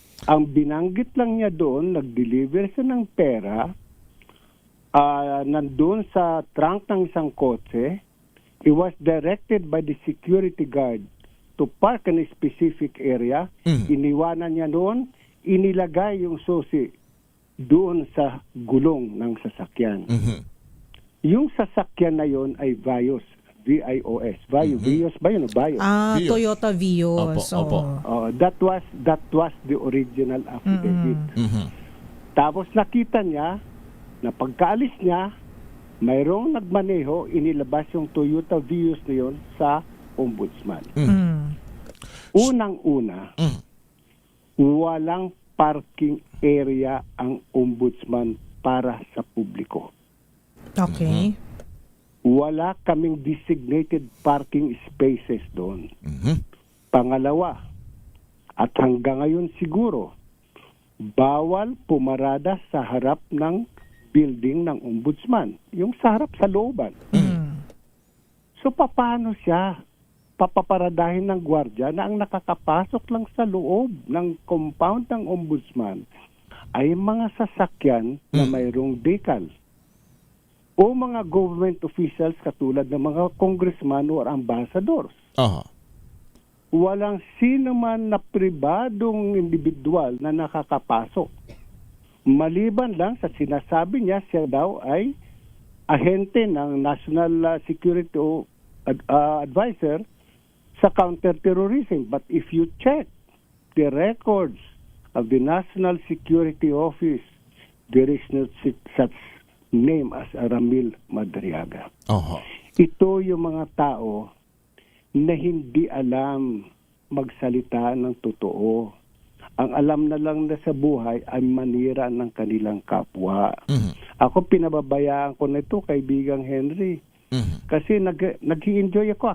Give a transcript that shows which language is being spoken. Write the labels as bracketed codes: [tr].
[tl] Ang binanggit lang niya doon, nag-deliver siya ng pera, nandun sa trunk ng isang kotse. [en] He was directed by the security guard to park in a specific area. [tl] Iniwanan niya doon, inilagay yung susi doon sa gulong ng sasakyan. Yung sasakyan na yon ay Vios. V-I-O-S. Vios ba yun? Vios. Vios. Toyota Vios. Opo. [en] That was the original affidavit. [tl] Tapos nakita niya na pagkaalis niya, mayroong nagmaneho, inilabas yung Toyota Vios na yun sa Ombudsman. Unang-una, walang parking area ang Ombudsman para sa publiko. Okay. Wala kaming designated parking spaces doon. Pangalawa, at hanggang ngayon siguro, bawal pumarada sa harap ng building ng ombudsman. Yung sa harap sa looban. So, paano siya papaparadahin ng gwardiya na ang nakakapasok lang sa loob ng compound ng ombudsman ay mga sasakyan na mayroong decal o mga government officials katulad ng mga congressman or ambassadors. Aha. Walang sino man na pribadong individual na nakakapasok. Maliban lang sa sinasabi niya, siya daw ay ahente ng National Security Advisor sa counterterrorism. [en] But if you check the records of the National Security Office, there is no such name as Ramil Madriaga. Aha. [tl] Ito yung mga tao na hindi alam magsalita ng totoo. Ang alam na lang na sa buhay ay manira ng kanilang kapwa. Ako pinababayaan ko na ito, kaibigang Henry. Kasi nag-i-enjoy ako.